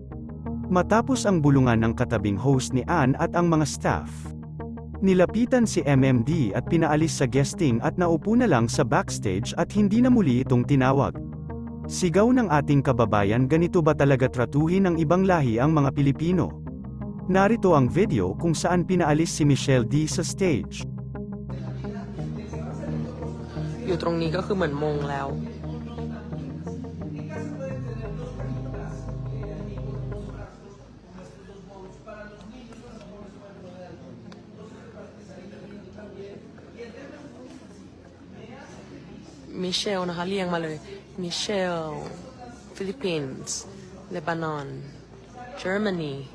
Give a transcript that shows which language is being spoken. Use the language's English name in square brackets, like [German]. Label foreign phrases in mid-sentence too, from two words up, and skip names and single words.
[Filipino] Matapos ang bulungan ng katabing host ni Ann at ang mga staff, nilapitan si MMD at pinaalis sa guesting at naupo na lang sa backstage at hindi na muli itong tinawag. Sigaw ng ating kababayan, ganito ba talaga tratuhin ng ibang lahi ang mga Pilipino? Narito ang video kung saan pinaalis si Michelle D sa stage. [Thai] อยู่ตรงนี้ก็คือเหมือนมงแล้ว Michelle นะคะเรียงมาเลย Michelle Philippines Lebanon Germany